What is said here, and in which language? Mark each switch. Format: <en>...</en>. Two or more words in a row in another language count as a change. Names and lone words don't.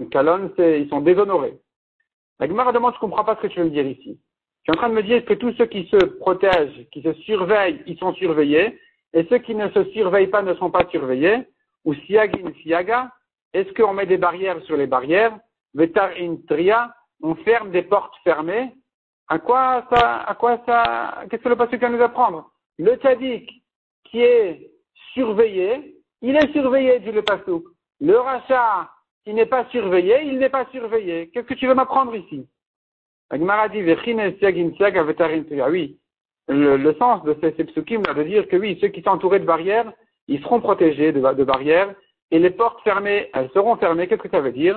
<fr>Kalon, ils sont déshonorés. La Gemara demande, je ne comprends pas ce que tu veux me dire ici. Tu es en train de me dire que tous ceux qui se protègent, qui se surveillent, ils sont surveillés, et ceux qui ne se surveillent pas ne sont pas surveillés, ou</fr> <arc>סייגין סייגא,</arc> <fr>est-ce qu'on met des barrières sur les barrières,</fr> <arc>ותרעין טריא,</arc> <fr>on ferme des portes fermées, à quoi ça, qu'est-ce que le pasuk va nous apprendre? Le tzaddik qui est surveillé, il est surveillé, dit le pasuk. Le rachat qui n'est pas surveillé, il n'est pas surveillé. Qu'est-ce que tu veux m'apprendre ici? La Gemara dit, oui, le sens de ces psukim là, de dire que oui, ceux qui sont entourés de barrières, ils seront protégés de barrières, et les portes fermées, elles seront fermées. Qu'est-ce que ça veut dire?</fr>